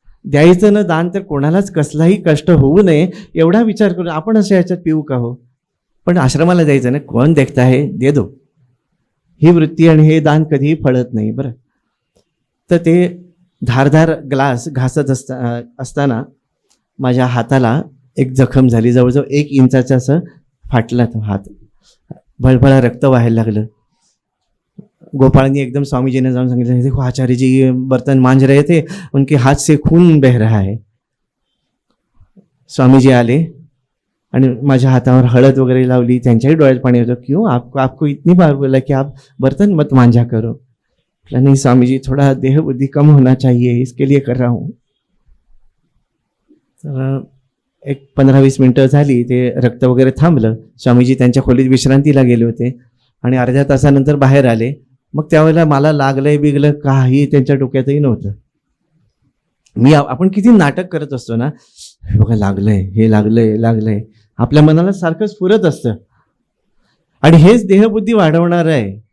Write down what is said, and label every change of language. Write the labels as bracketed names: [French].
[Marathi] द्यायचं ना दान तर कोणालाच कसलाही कष्ट होऊ नये एवढा विचार करून आपण असं याच्यात पिऊ का हो, पण आश्रमाला द्यायचं ना, [Hindi] कोण देखता है दे दो, [Marathi] ही वृत्ती आणि हे दान कधीही फळत नाही. बरं, तर ते धारदार ग्लास घासत असताना माझ्या हाताला एक जखम झाली, जवळजवळ 1 इंचाचा असं फाटला तो हात, भळभळा रक्त व्हायला लागलं. गोपाळनी एकदम स्वामीजीने जाऊन सांगितलं, [Hindi] देखो आचार्य जी बर्तन मांज रहे थे, उनके हाथ से खून बह रहा है. [Marathi] स्वामीजी आले आणि माझ्या हातावर हळद वगैरे लावली, त्यांच्याही डोळ्यात पाणी होतं. [Hindi] क्यों आपको इतनी बार बोला कि आप बर्तन मत मांझा करो. नहीं स्वामीजी, थोड़ा देह बुद्धि कम होना चाहिए, इसके लिए कर रहा हूँ. [Marathi] तर एक 15-20 मिनटं झाली, ते रक्त वगैरे थांबलं. स्वामीजी त्यांच्या खोलीत विश्रांतीला गेले होते आणि अर्ध्या तासानंतर बाहेर आले. मग त्यावेळेला मला लागलंय बिगलं काही त्यांच्या डोक्यातही नव्हतं. आपण किती नाटक करत असतो ना, हे बघा लागलंय, हे लागलंय, आपल्या मनाला सारखं स्फुरत असतं आणि हेच देहबुद्धी वाढवणार आहे.